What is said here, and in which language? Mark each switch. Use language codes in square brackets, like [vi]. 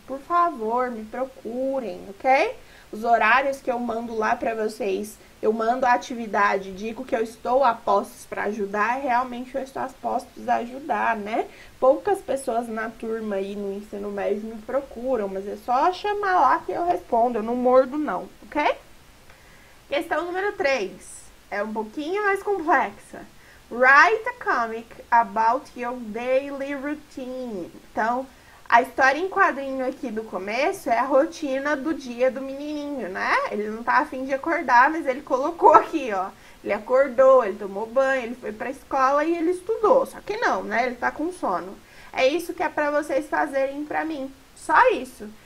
[pt] Por favor, me procurem, ok? Os horários que eu mando lá para vocês, eu mando a atividade, digo que eu estou a postos para ajudar, realmente eu estou a postos a ajudar, né? Poucas pessoas na turma aí no ensino médio me procuram, mas é só chamar lá que eu respondo, eu não mordo não, ok? Questão número 3. É um pouquinho mais complexa. [en] Write a comic about your daily routine. [pt] Então, a história em quadrinho aqui do começo é a rotina do dia do menininho, né? Ele não tá a fim de acordar, mas ele colocou aqui, ó. Ele acordou, ele tomou banho, ele foi pra escola e ele estudou. Só que não, né? Ele tá com sono. É isso que é pra vocês fazerem pra mim. Só isso.